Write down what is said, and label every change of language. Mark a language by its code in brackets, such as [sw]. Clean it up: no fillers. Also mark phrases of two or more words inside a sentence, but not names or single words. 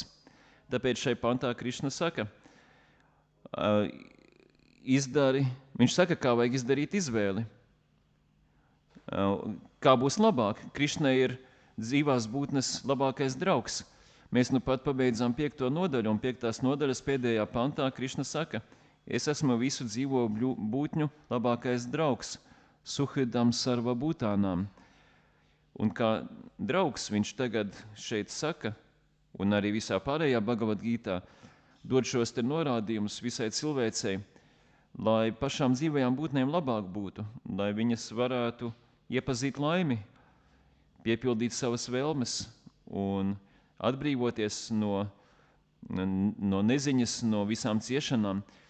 [lv] Tāpēc šai pantā Krišna saka, viņš saka, kā vajag izdarīt izvēli. Kā būs labāk? Krišna ir dzīvās būtnes labākais draugs. Mēs nu pat pabeidzām 5. nodaļu, un 5. nodaļas pēdējā pantā Krišna saka, es esmu visu dzīvo būtņu labākais draugs, [sa] सुहृदं सर्व भूतानाम्. [lv] Un kā draugs viņš tagad šeit saka, un arī visā pārējā Bhagavad Gītā, dod šos te norādījumus visai cilvēcei, lai pašām dzīvajām būtnēm labāk būtu, lai viņas varētu iepazīt laimi, piepildīt savas vēlmes un atbrīvoties no neziņas, no visām ciešanām.